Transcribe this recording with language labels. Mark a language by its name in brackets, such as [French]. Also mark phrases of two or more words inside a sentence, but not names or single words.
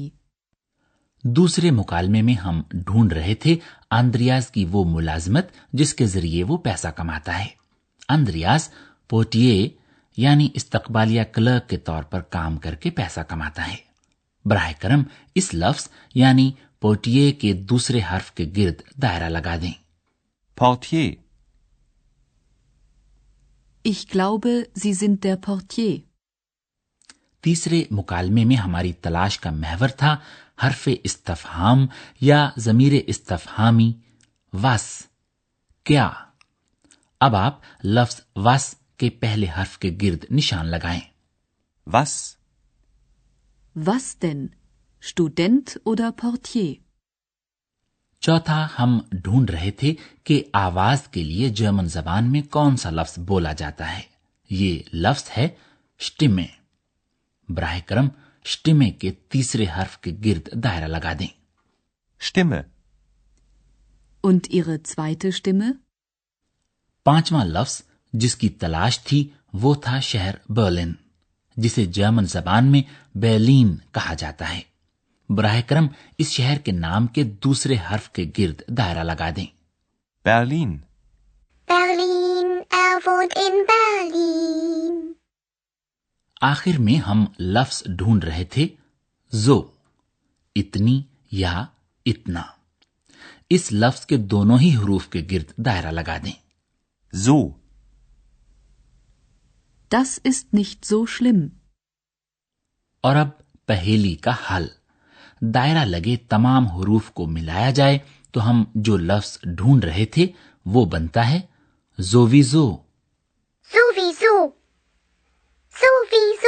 [Urdu] دوسرے مکالمے میں ہم ڈھونڈ رہے تھے آندریاز کی وہ ملازمت جس کے ذریعے وہ پیسہ کماتا ہے. آندریاز پورٹیے یعنی استقبالیہ کلرک کے طور پر کام کر کے پیسہ کماتا ہے. براہ کرم اس لفظ یعنی پورٹیے کے دوسرے حرف کے گرد دائرہ لگا دیں. [German] Portier. Ich glaube, Sie sind der Portier. [Urdu] تیسرے مکالمے میں ہماری تلاش کا محور تھا حرف استفہام یا ضمیر استفہامی وس، کیا. اب آپ لفظ وس کے پہلے حرف کے گرد نشان لگائیں. [German] Was? Was denn? Student oder Portier? [Urdu] چوتھا ہم ڈھونڈ رہے تھے کہ آواز کے لیے جرمن زبان میں کون سا لفظ بولا جاتا ہے. یہ لفظ ہے شٹیمے. براہ کرم شٹیمے کے تیسرے حرف کے گرد دائرہ لگا دیں. [German] Stimme. Und Ihre zweite Stimme? [Urdu] پانچواں لفظ جس کی تلاش تھی وہ تھا شہر برلن، جسے جرمن زبان میں بیرلن کہا جاتا ہے. براہ کرم اس شہر کے نام کے دوسرے حرف کے گرد دائرہ لگا دیں. [German] Berlin. Berlin, wohnt in Berlin. [Urdu] آخر میں ہم لفظ ڈھونڈ رہے تھے جو، اتنی یا اتنا. اس لفظ کے دونوں ہی حروف کے گرد دائرہ لگا دیں. [German] So. Das ist nicht so schlimm. [Urdu] اور اب پہیلی کا حل. دائرہ لگے تمام حروف کو ملایا جائے تو ہم جو لفظ ڈھونڈ رہے تھے وہ بنتا ہے زوویزو. [German] Sowieso. Sowieso.